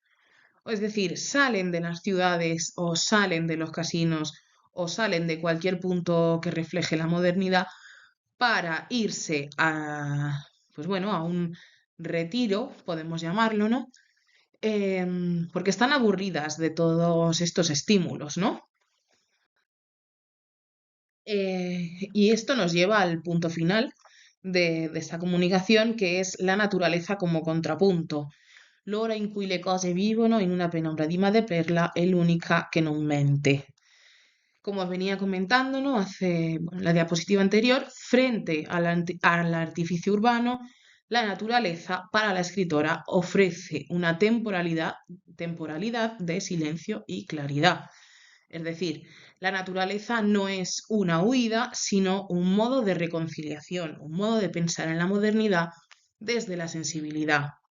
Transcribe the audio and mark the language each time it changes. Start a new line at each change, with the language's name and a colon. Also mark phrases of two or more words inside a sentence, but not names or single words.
Spanish: Es decir, salen de las ciudades o salen de los casinos o salen de cualquier punto que refleje la modernidad para irse pues bueno, a un retiro, podemos llamarlo, ¿no? Porque están aburridas de todos estos estímulos, ¿no? Y esto nos lleva al punto final de esta comunicación, que es la naturaleza como contrapunto.
Italian: l'ora in cui le cose vivono in una penombra di madreperla è l'unica che non mente.
Spanish: Como venía comentando, ¿no? Hace bueno, la diapositiva anterior, frente al artificio urbano, la naturaleza para la escritora ofrece una temporalidad de silencio y claridad. Es decir, la naturaleza no es una huida, sino un modo de reconciliación, un modo de pensar en la modernidad desde la sensibilidad.